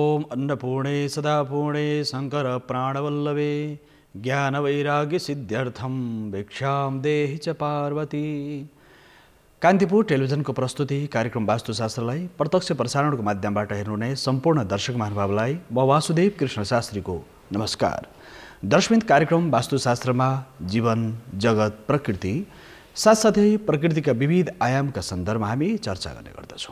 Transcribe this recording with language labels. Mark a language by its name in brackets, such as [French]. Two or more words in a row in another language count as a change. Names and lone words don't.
[Sanskrit] अन्नपूर्णे सदा पूर्णे शंकर प्राणवल्लभे ज्ञान वैराग्य सिद्ध्यर्थम भिक्षाम देहि च पार्वती। [Nepali] कान्तिपुर टेलिभिजनको प्रस्तुति कार्यक्रम वास्तुशास्त्रलाई प्रत्यक्ष प्रसारणको माध्यमबाट हेर्नुहुने सम्पूर्ण दर्शक महानुभावलाई म वासुदेव कृष्ण शास्त्रीको नमस्कार। दर्शकवृन्द, कार्यक्रम वास्तुशास्त्रमा जीवन, जगत, प्रकृति साथसाथै प्रकृतिका विविध आयामका सन्दर्भमा हामी चर्चा गर्ने गर्दछौँ।